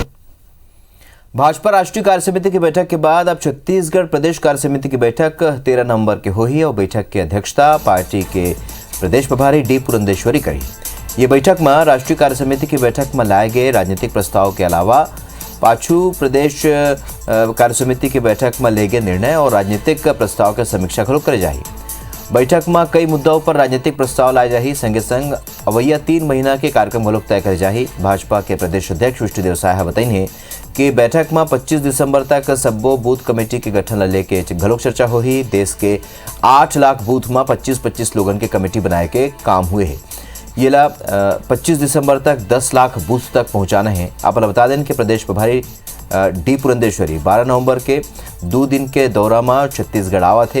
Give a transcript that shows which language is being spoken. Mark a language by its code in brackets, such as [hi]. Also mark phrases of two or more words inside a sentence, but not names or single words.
[hne] भाजपा राष्ट्रीय कार्य समिति की बैठक के बाद अब छत्तीसगढ़ प्रदेश कार्य समिति की बैठक 13 नवंबर की हुई और बैठक की अध्यक्षता पार्टी के प्रदेश प्रभारी D पुरंदेश्वरी करी। ये बैठक में राष्ट्रीय कार्य समिति की बैठक में लाए गए राजनीतिक प्रस्ताव के अलावा पाछू प्रदेश कार्य समिति की बैठक में ले गए निर्णय और राजनीतिक प्रस्ताव की समीक्षा करे जाए। बैठक में कई मुद्दों पर राजनीतिक प्रस्ताव लाए जाही। संगे संग अवैया 3 महीना के कार्यक्रम घलोक तय करे जाही। भाजपा के प्रदेश अध्यक्ष विष्णुदेव साय बताइए कि बैठक में 25 दिसंबर तक सब्बो बूथ कमेटी के गठन लेके घलोक चर्चा होही। देश के 8 लाख बूथ में 25-25 लोगन के कमेटी बनाए के काम हुए है। ये ला 25 दिसंबर तक 10 लाख बूथ तक पहुंचाना है। आप बता दें कि प्रदेश प्रभारी डी पुरंदेश्वरी 12 नवंबर के 2 दिन के दौरा में छत्तीसगढ़ आवा थे।